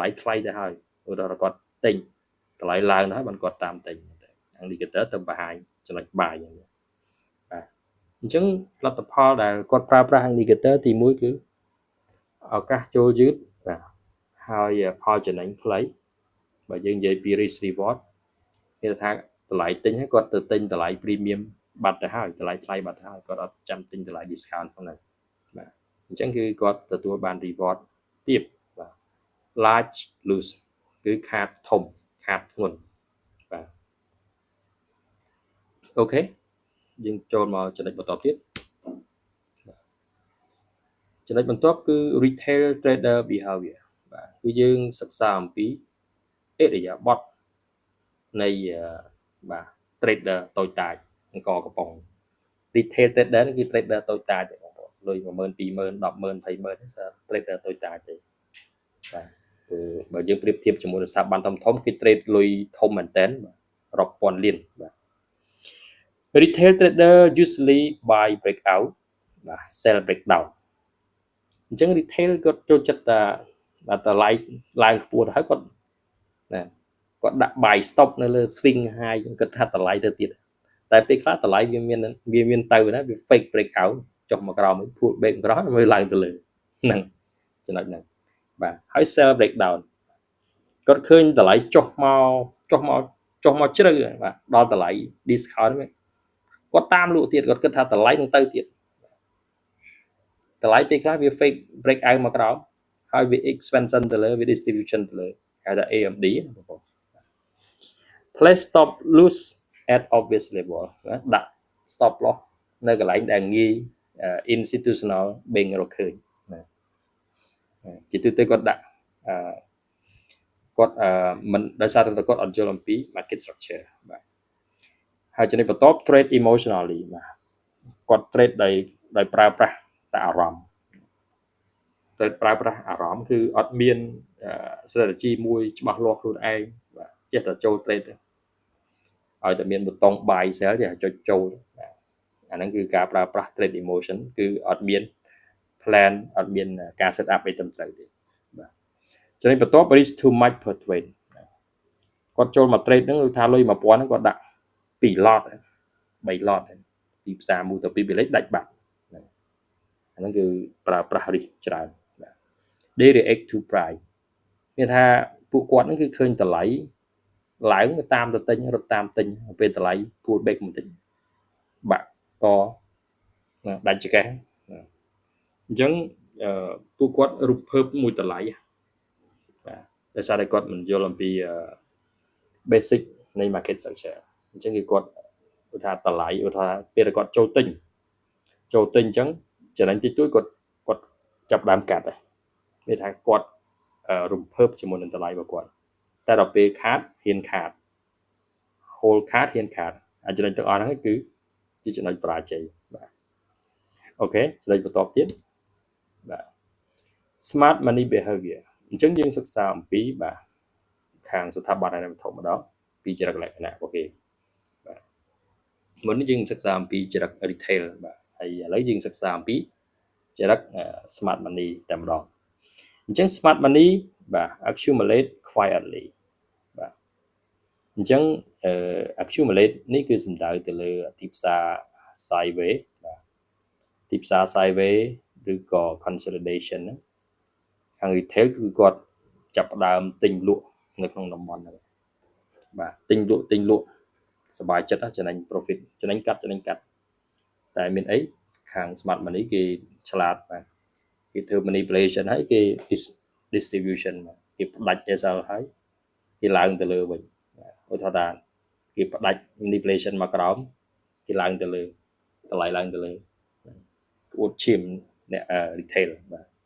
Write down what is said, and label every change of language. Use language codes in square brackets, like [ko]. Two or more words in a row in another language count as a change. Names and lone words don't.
[km] ថ្លៃទៅហើយឧទាហរណ៍គាត់ទិញតម្លៃឡើងទៅហើយបានគាត់តាមទិញ indicator ទៅបង្ហាញចំណុចបាយហ្នឹងបាទអញ្ចឹង លទ្ធផលដែលគាត់ប្រើប្រាស់ indicator ទី1គឺឱកាសចូលយឺតបាទហើយផលចំណេញខ្លីបើយើងនិយាយពី [en] risk reward [km] គេថាតម្លៃទិញហើយគាត់ទៅទិញតម្លៃ premium បាត់ទៅហើយតម្លៃថ្លៃបាត់ទៅហើយគាត់អត់ចាំទិញតម្លៃ discount ផងដែរបាទអញ្ចឹងគឺគាត់ទទួលបាន reward ទាបបាទ [en] large lose [km] គឺខាតធំខាតធ្ងន់បាទ អូខេយើងចូលមកចំណុចបន្តទៀតចំណុចបន្ទាប់គឺ [en] retail trader behavior [km] បាទគឺយើងសិក្សាអំពីឥរិយាបថនៃបាទ trader តូចតាចអង្គកំប៉ុង [en] retail trader [km] គឺ trader តូចតាចទេបងប្អូនលុយ 10000 20000 100000 20000ហ្នឹង គឺ trader តូចតាចទេបាទគឺបើយើងប្រៀបធៀបជាមួយនឹងស្ថាប័នធំៗគេ trade លុយធំមែនតើរាប់ពាន់លានបាទ [en] retail trader usually buy breakout [km] បាទ [en] sell breakdown [km] អញ្ចឹង retail គាត់ចូលចិត្តតែ តម្លៃឡើងខ្ពស់ទៅហើយគាត់ណាគាត់ដាក់ [en] buy stop [km] នៅលើ [en] swing high [km] គាត់ថាតម្លៃទៅទៀតតែពេលខ្លះតម្លៃវាមានទៅណា វា [en] fake breakout [km] ចុះមកក្រោមវិញ [en] pull back [km] ក្រោមមើលឡើងទៅលើហ្នឹងចំណុចហ្នឹងបាទហើយ [en] sell breakdown [km] គាត់ ឃើញតម្លៃចុះមកជ្រៅបាទដល់តម្លៃ discount វិញគាត់តាមលក់ទៀតគាត់គិតថាតម្លៃនឹងទៅទៀតតម្លៃពេលខ្លះវា [en] fake break out [km] មកក្រោមហើយវា expansion ទៅលើវា distribution ទៅលើហៅថា AMD បងប្អូន [en] place stop loss at obvious level [km] ដាក់ [en] stop loss [km] នៅកន្លែងដែលងាយ institutional បេងរកឃើញណាជាទូទៅគាត់ដាក់ គាត់មិនដោយសារតែគាត់អត់យល់អំពី [en] market structure [km] បាទហើយចំណុចបន្ទាប់ [en] trade emotionally [km] បាទគាត់ trade ដោយប្រើប្រាស់តែអារម្មណ៍ trade ប្រើប្រាស់អារម្មណ៍គឺអត់មាន strategy មួយច្បាស់លាស់ខ្លួនឯងបាទចេះតែ ចូល trade ឲ្យតែមានប៊ូតុង [en] buy sell [km] ចេះតែចុចចូលបាទអាហ្នឹងគឺការប្រើប្រាស់ [en] trade emotion [km] គឺអត់មាន plan អត់មាន ការ [en] set up [km] អីត្រឹមត្រូវទេបាទចំណុចបន្ទាប់ [en] risk too much per trade [km] គាត់ចូលមក trade ហ្នឹងគឺថាលុយ 1000 ហ្នឹងគាត់ដាក់2 lot 3 lot ទីផ្សារមួយទៅពីរលេខដាច់បាត់អាហ្នឹងគឺប្រើប្រាស់ risk ច្រើនបាទ [en] they react to price [km] មានថាពួកគាត់ហ្នឹងគឺឃើញតម្លៃឡើងតាមទៅទិញរត់តាមទិញពេលតម្លៃ [en] pull back [km] បន្តិចបាក់តដាច់ចកេះអញ្ចឹងពួកគាត់រំភើបមួយតម្លៃបាទដោយសារតែគាត់មិនយល់អំពី basic នៃ [en] market structure [km] អញ្ចឹងគឺគាត់ថាតម្លៃថាពេលគាត់ចូលទិញអញ្ចឹងចំណេញតិចតួចគាត់ចាប់ដើមកាត់ដែរវាថាគាត់រំភើបជាមួយនឹងតម្លៃរបស់គាត់តែដល់ពេលខាតហ៊ានខាត hold ខាតហ៊ានខាតអាចំណុចទាំងអស់ ហ្នឹងគឺជាចំណុចបរាជ័យបាទអូខេចំណុចបន្ទាប់ទៀតបាទ [en] smart money behavior [km] អញ្ចឹងយើងសិក្សាអំពីបាទខាងស្ថាប័នហិរញ្ញវត្ថុម្ដងពីចរិតលក្ខណៈរបស់គេបាទមុននេះយើងសិក្សាអំ ពីចរិត retail បាទហើយឥឡូវយើងសិក្សាអំពីចរិត [en] smart money [km] តែម្ដងអញ្ចឹង [en] smart money [km] បាទ [en] accumulate quietly [km] បាទអញ្ចឹងaccumulate នេះគឺសំដៅ ទៅលើទីផ្សារ sideways បាទទីផ្សារ sideways ឬក៏ consolidation ហ្នឹងខាង retail គឺគាត់ចាប់ផ្ដើម ទិញលក់នៅក្នុងតំបន់ហ្នឹងបាទទិញលក់សบายចិត្តចំណេញ profit ចំណេញកាត់តែមានអីខាង [en] smart money [km] គេឆ្លាតបាទគេធ្វើ manipulation ហើយគេ distribution គេផ្ដាច់ SL ហើយគេឡើងទៅលើវិញឧទាហរណ៍ថាគេផ្ដាច់ manipulation មកក្រោមគេឡើងទៅលើតម្លៃឡើងទៅលើអួតឈាមអ្នក retail បាទ